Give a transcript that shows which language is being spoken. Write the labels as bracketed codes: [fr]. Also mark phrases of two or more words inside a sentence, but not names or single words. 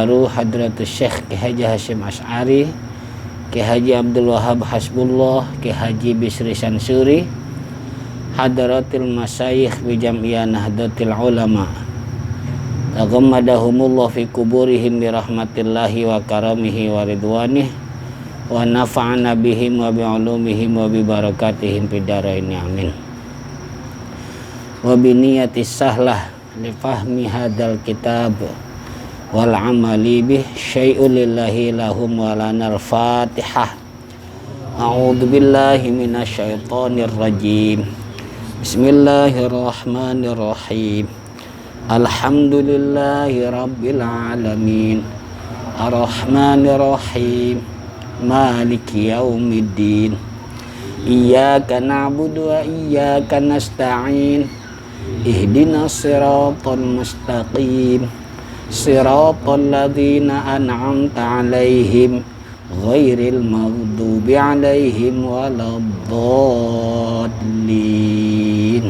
[ar] روح حضرة الشيخ Ki Haji Hashim Asy'ari، Ki Haji Abdul Wahab Hasbullah، Ki Haji Bisri Sansuri، حضرات المشايخ بجمعية نهضة العلماء، تغمدهم الله في قبورهم برحمة الله وكرمه ورضوانه، ونفعنا بهم وبعلومهم وببركاتهم في الدارين، آمين. وبنية السهلة لفهم هذا الكتاب والعمل به شيء لله لهم ولنا الفاتحة. أعوذ بالله من الشيطان الرجيم. بسم الله الرحمن الرحيم. الحمد لله رب العالمين، الرحمن الرحيم، مالك يوم الدين، إياك نعبد وإياك نستعين، اهدنا الصراط المستقيم، صراط الذين أنعمت عليهم غير المغضوب عليهم ولا الضالين.